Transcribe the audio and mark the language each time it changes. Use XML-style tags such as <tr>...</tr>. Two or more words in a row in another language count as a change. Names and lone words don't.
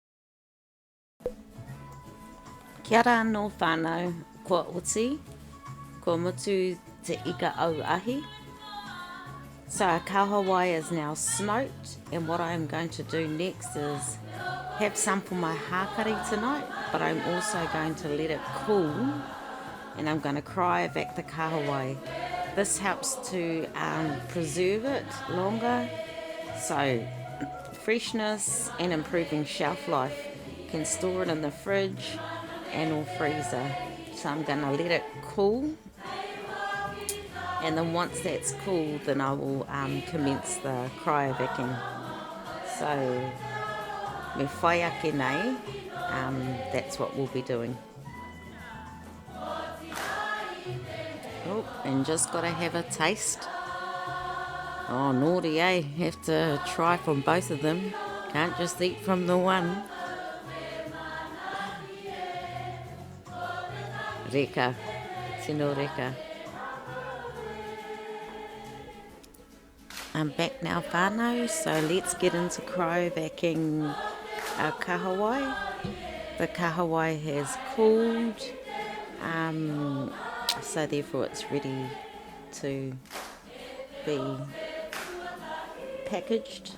<mi>Kia ora no whānau, kua oti. Ko mutu te ika au ahi.</mi> <en>So our kahawai is now smoked, and what I'm going to do next is have some for my hakari tonight, but I'm also going to let it cool, and I'm going to cryovac the kahawai. This helps to preserve it longer, so freshness and improving shelf life. You can store it in the fridge and or freezer. So I'm going to let it cool, and then once that's cool, then I will commence the cryovacing.</en> <mi>So me whai ake nei,</mi> <en>that's what we'll be doing. Oh, and just got to have a taste. Oh, naughty, eh? Have to try from both of them. Can't just eat from the one.</en> <mi>Reka. Tino reka.</mi> <en>I'm back now, whānau, so let's get into cryovacing our kahawai. The kahawai has cooled, so therefore it's ready to be packaged.</en>